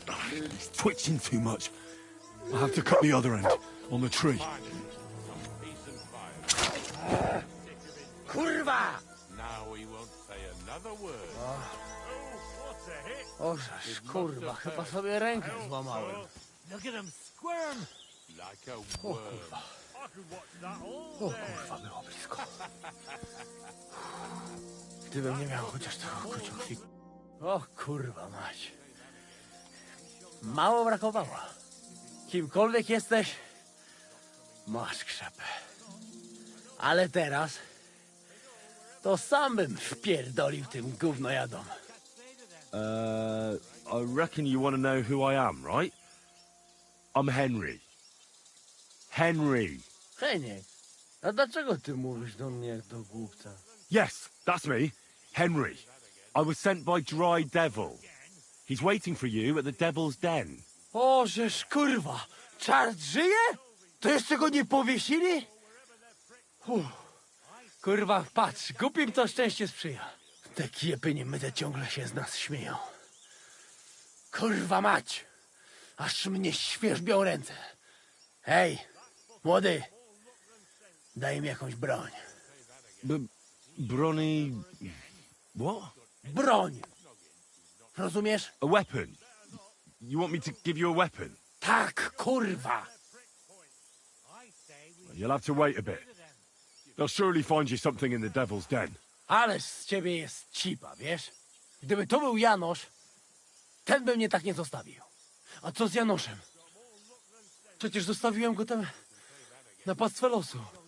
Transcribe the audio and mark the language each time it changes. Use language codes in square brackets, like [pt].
[en] He's twitching too much. I'll have to cut the other end, on the tree. [pl] Kurwa! [en] Now we won't say another word. [pl] O, żeż, kurwa, chyba sobie rękę złamałem. [en] Look at him squirm! Like a worm. [pl] O kurwa, było blisko. Gdybym nie miał chociaż trochę kruciochwiku. O kurwa mać. Mało brakowało. Kimkolwiek jesteś, masz krzepę. Ale teraz to sam bym wpierdolił tym gównojadom. [en] I reckon you want to know who I am, right? I'm Henry. Henry. [pl] Heniek, a dlaczego ty mówisz do mnie jak do głupca? [en] Yes, that's me. Henry. I was sent by Dry Devil. He's waiting for you at the Devil's Den. [pl] O, żeż kurwa, czart żyje? To jeszcze go nie powiesili? Kurwa, patrz, głupim to szczęście sprzyja. Te kiepy niemyte ciągle się z nas śmieją. Kurwa mać, aż mnie świerzbią ręce. Hej, młody, daj mi jakąś broń. [en] Brony... What? [pl] Broń! Rozumiesz? [en] A weapon? You want me to give you a weapon? [pl] Tak, kurwa! [en] You'll have to wait a bit. They'll surely find you something in the Devil's Den. [pl] Ależ z ciebie jest cipa, wiesz? Gdyby to był Janosz, ten by mnie tak nie zostawił. A co z Janoszem? Przecież zostawiłem go tam na pastwę losu.